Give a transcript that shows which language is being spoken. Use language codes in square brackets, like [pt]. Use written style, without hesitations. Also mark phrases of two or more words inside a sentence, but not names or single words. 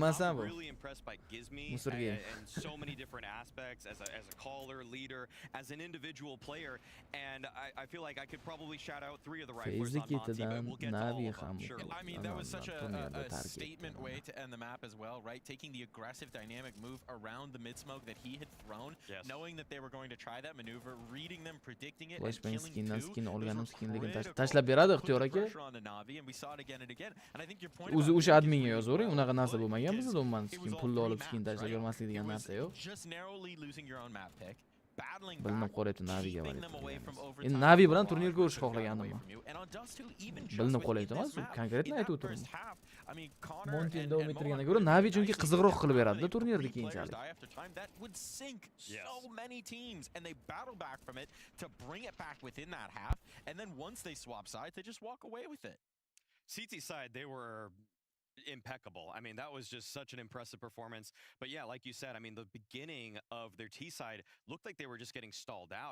[en] I'm really impressed by Gizmi and so many different aspects as a caller, leader, as an individual player, and I feel like I could probably shout out 3 of the rifles on Monty, but we'll get to all of them, surely. That was such a statement way to end the map as well, right? Taking the aggressive dynamic move around the mid-smoke that he had thrown, knowing that they were going to try that maneuver, reading them, predicting it, and killing 2. [uz] Tashlab beradi ixtiyor aka. O'zi o'sha adminga yozavering, unaqa narsa bo'lmagan bizda umuman skin pulni olib skin tashlab bermaslik degan narsa yo'q. Bilinib qolyapti Naviga bor. Endi Navi bilan turnir ko'rish xohlagandim. Bilinib qolyapti emas, konkretni aytib o'tiraman. Monty davom ettirgandan ko'ra Navi chunki qiziqroq qilib beradi turnirda keyinchalik. [en] So many teams and they battle back from it to bring it back within that half, and then once they swap sides, they just walk away with it. CT side, they were impeccable. That was just such an impressive performance. But yeah, like you said, the beginning of their T side looked like they were just getting stalled out.